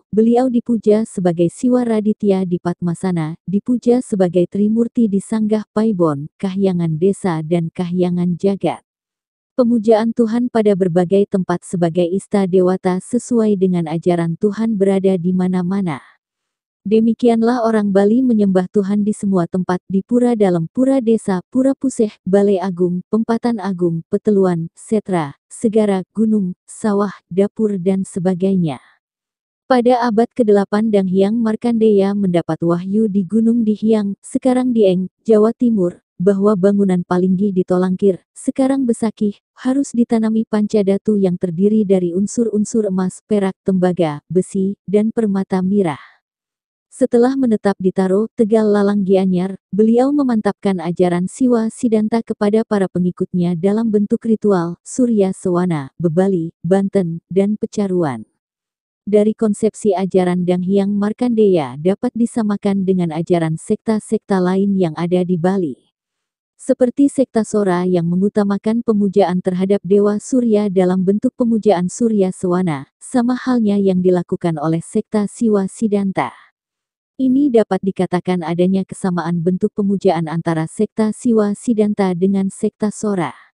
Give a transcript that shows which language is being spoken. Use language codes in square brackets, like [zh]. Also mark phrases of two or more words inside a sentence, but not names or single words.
[id] Beliau dipuja sebagai Siwa Raditya di Padmasana, dipuja sebagai Trimurti di Sanggah Paibon, Kahyangan Desa dan Kahyangan Jagat. Pemujaan Tuhan pada berbagai tempat sebagai ista dewata sesuai dengan ajaran Tuhan berada di mana-mana. Demikianlah orang Bali menyembah Tuhan di semua tempat, di pura dalam, pura desa, pura puseh, balai agung, pempatan agung, peteluan, setra, segara, gunung, sawah, dapur dan sebagainya. Pada abad ke-8 Dang Hyang Markandeya mendapat wahyu di Gunung Dihyang, sekarang Dieng, Jawa Timur, bahwa bangunan Palinggi di Tolangkir, sekarang Besakih, harus ditanami pancadatu yang terdiri dari unsur-unsur emas, perak, tembaga, besi, dan permata mirah. Setelah menetap di Taro, Tegal Lalang Gianyar, beliau memantapkan ajaran Siwa Siddhanta kepada para pengikutnya dalam bentuk ritual, Surya Sewana, Bebali, Banten, dan Pecaruan. Dari konsepsi ajaran Dang Hyang Markandeya dapat disamakan dengan ajaran sekta-sekta lain yang ada di Bali. Seperti sekta Sora yang mengutamakan pemujaan terhadap Dewa Surya dalam bentuk pemujaan Surya Sewana, sama halnya yang dilakukan oleh sekta Siwa Siddhanta. Ini dapat dikatakan adanya kesamaan bentuk pemujaan antara sekta Siwa Siddhanta dengan sekta Sora.